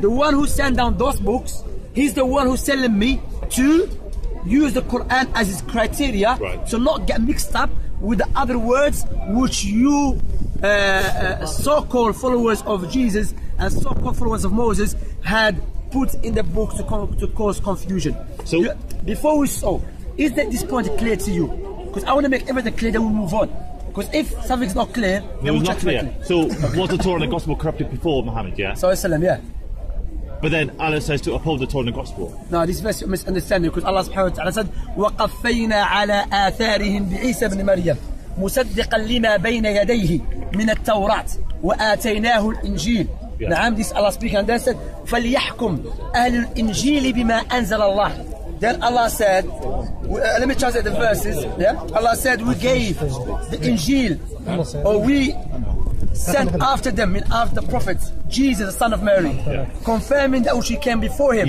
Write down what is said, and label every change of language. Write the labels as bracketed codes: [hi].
[en] The one who sent down those books, he's the one who's telling me to use the Quran as his criteria, to not get mixed up with the other words which you so-called followers of Jesus and so-called followers of Moses had put in the book to cause confusion. So before we saw, is that this point clear to you? Because I want to make everything clear, then we move on. Because if something's not clear, then we'll not clear. So was the Torah and the Gospel corrupted before Muhammad, yeah? Yeah. But then Allah says to uphold the Torah and the Gospel. No, this verse is misunderstanding, because Allah subhanahu wa ta'ala said, [ar] وَقَفَّيْنَا عَلَىٰ آثَارِهِمْ بِعِيسَى بْنِ مَرْيَمَ مُصَدِّقًا لِمَا بَيْنَ يَدَيْهِ مِنَ التَّوْرَاةِ وَآتَيْنَاهُ الْإِنْجِيلَ. [en] Naam, this Allah speaking, and then said, [ar] فَلْيَحْكُمْ أَهْلُ الْإِنْجِيلِ بِمَا أَنزَلَ اللَّهِ. [en] Then Allah said, let me translate the verses. Yeah? Allah said, we gave the Injil, or we sent after them, after the Prophet, Jesus, the son of Mary, confirming that which he came before him.